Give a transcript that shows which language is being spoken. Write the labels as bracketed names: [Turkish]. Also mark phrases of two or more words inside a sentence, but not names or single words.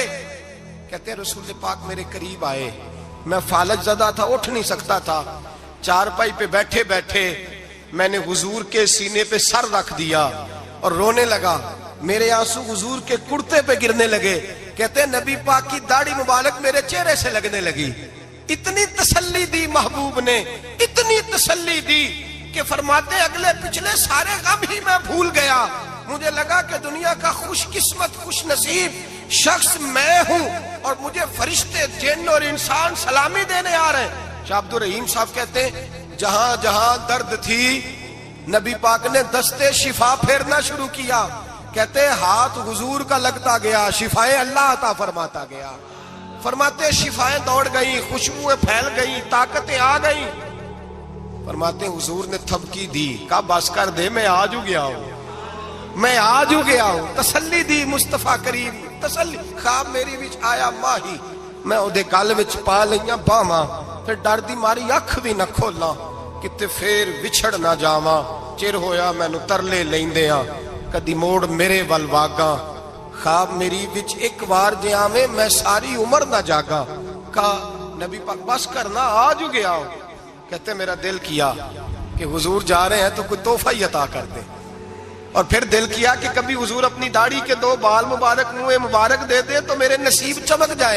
[Urdu] کہتے ہیں رسول پاک میرے قریب آئے، میں فالج زدہ تھا، اٹھ نہیں سکتا تھا، چارپائی پہ بیٹھے بیٹھے میں نے حضور کے سینے پہ سر رکھ دیا اور رونے لگا، میرے آنسو حضور کے کرتے پہ گرنے لگے. کہتے ہیں نبی پاک کی داڑھی مبارک میرے چہرے سے لگنے لگی. اتنی تسلی دی محبوب نے، اتنی تسلی دی کہ فرماتے اگلے پچھلے سارے غم ہی میں بھول گیا، مجھے لگا کہ دنیا کا خوش قسمت خوش نصیب شخص میں ہوں اور مجھے فرشتے جن اور انسان سلامی دینے آ رہے ہیں۔ شاہ عبد الرحیم صاحب کہتے ہیں جہاں جہاں درد تھی نبی پاک نے دستے شفا پھیرنا شروع کیا، کہتے ہاتھ حضور کا لگتا گیا، شفائیں اللہ عطا فرماتا گیا۔ فرماتے شفائیں دوڑ گئیں، خوشبوئیں پھیل گئیں، طاقتیں آ گئیں۔ فرماتے حضور نے تھپکی دی، کہا بس کر دے، میں آج ہو گیا ہوں، میں آج ہو گیا ہوں۔ تسلی دی مصطفیٰ کریم، تسلی۔ [Punjabi] خواب میری وچ آیا ماہی، میں اودے گل وچ پا لئیاں باواں، پھر ڈر دی ماری اکھ بھی نہ کھولاں، کتے پھر وچھڑ نہ جاواں۔ چر ہویا مینوں ترلے لیندیاں، کدی موڑ میرے ول واگاں۔ خواب میری وچ ایک بار جے آویں میں ساری عمر نہ جاگاں۔ [Urdu] کہا نبی پاک بس کرنا، آج ہو گیا ہوں۔ کہتے میرا دل کیا کہ حضور جا رہے ہیں تو کوئی تحفہ ہی عطا کر دے، اور پھر دل کیا کہ کبھی حضور اپنی داڑھی کے 2 بال مبارک منہ مبارک دے دے تو میرے نصیب چمک جائے۔